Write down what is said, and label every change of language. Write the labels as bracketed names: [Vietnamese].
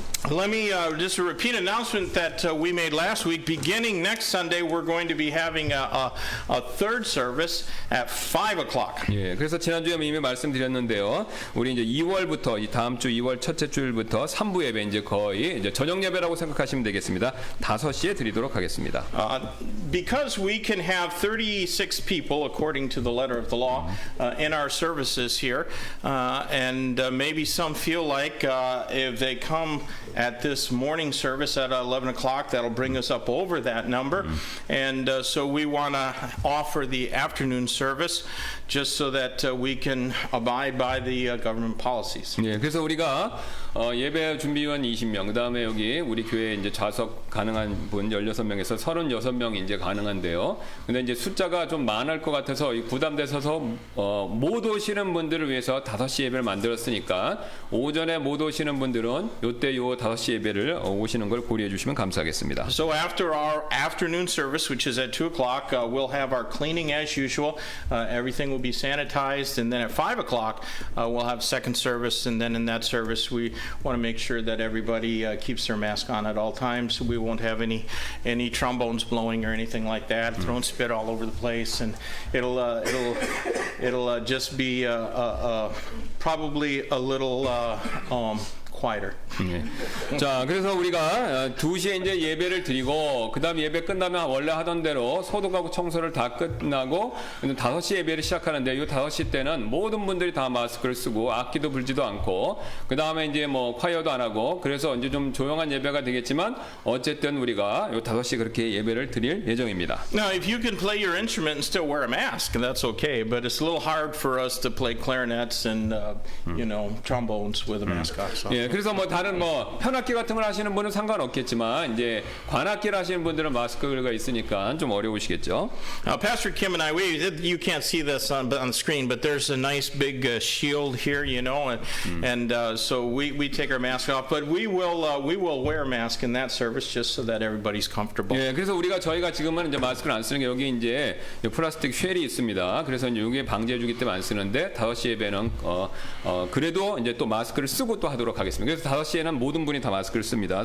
[English] Let me just a repeat announcement that we made last week. Beginning next Sunday, we're going to be having a third service at 5 o'clock. [Korean] 예, 그래서 지난주에 이미 말씀드렸는데요. 우리 이제 2월부터 이 다음 주 2월 첫째 주일부터 3부 예배 이제 거의 이제 저녁 예배라고 생각하시면 되겠습니다. 5시에 드리도록 하겠습니다. [English] Because we can have 36 people, according to the letter of the law, in our services here, and maybe some feel like if they come at this morning service at 11 o'clock, that'll bring us up over that number. And so we want to offer the afternoon service just so that we can abide by the government policies. [Korean] 예, 그래서 우리가 예배 준비위원 20명, 그다음에 여기 우리 교회 이제 좌석 가능한 분 16명에서 36명 이제 가능한데요. 근데 이제 숫자가 좀 많을 것 같아서 부담돼서 못 오시는 분들을 위해서 5시 예배를 만들었으니까 오전에 못 오시는 분들은 요때 요 5시 예배를 오시는 걸 고려해 주시면 감사하겠습니다. [English] So after our afternoon service, which is at 2 o'clock, we'll have our cleaning as usual. Everything will be sanitized. And then at 5 o'clock, we'll have second service. And then in that service, we want to make sure that everybody keeps their mask on at all times. We won't have any trombones blowing or anything like that, throwing spit all over the place. And it'll just be probably a little quieter. [Korean] 네. 자, 그래서 우리가 2시에 이제 예배를 드리고 그다음 예배 끝나면 원래 하던 대로 소독하고 청소를 다 끝나고 5시 예배를 시작하는데 이 5시 때는 모든 분들이 다 마스크를 쓰고 악기도 불지도 않고 그다음에 이제 뭐 콰이어도 안 하고 그래서 이제 좀 조용한 예배가 되겠지만 어쨌든 우리가 이 5시 그렇게 예배를 드릴 예정입니다. [English] Now, if you can play your instrument and still wear a mask, that's okay. But it's a little hard for us to play clarinets and trombones with a mask on. So. [Korean] 예, 그래서 뭐 다른 뭐 현악기 같은 걸 하시는 분은 상관없겠지만 이제 관악기를 하시는 분들은 마스크가 있으니까 좀 어려우시겠죠. [English] Pastor Kim and I, you can't see this on the screen, but there's a nice big shield here, and so we take our mask off, but we will wear a mask in that service just so that everybody's comfortable. [Korean] 예, 그래서 저희가 지금은 이제 마스크를 안 쓰는 게 여기 이제 플라스틱 쉘이 있습니다. 그래서 이제 이게 방지해주기 때문에 안 쓰는데 5시 예배는 그래도 이제 또 마스크를 쓰고 또 하도록 하겠습니다. 그래서 5시에는 모든 분이 다 마스크를 씁니다.